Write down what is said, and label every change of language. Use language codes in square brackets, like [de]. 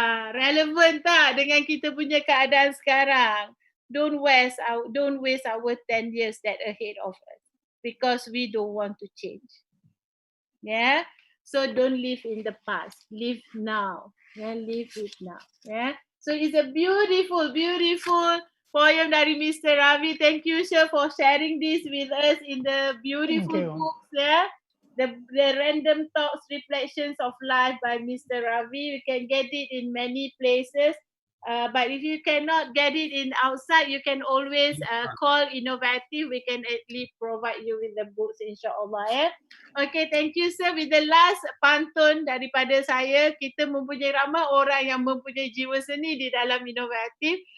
[ms] Relevant tak dengan kita punya keadaan sekarang? [en] Don't waste our 10 years that ahead of us because we don't want to change. Yeah, so don't live in the past, live now. Yeah, live it now. Yeah, so it's a beautiful poem dari Mr. Ravi. Thank you, sir, for sharing this with us in the beautiful books. Yeah, the Random Thoughts, Reflections of Life by Mr. Ravi. You can get it in many places. But if you cannot get it in outside, you can always call Innovative. We can at least provide you with the books, insyaAllah. Yeah. Okay, thank you, sir. [ms] With the last pantun daripada saya, kita mempunyai ramai orang yang mempunyai jiwa seni di dalam Innovative.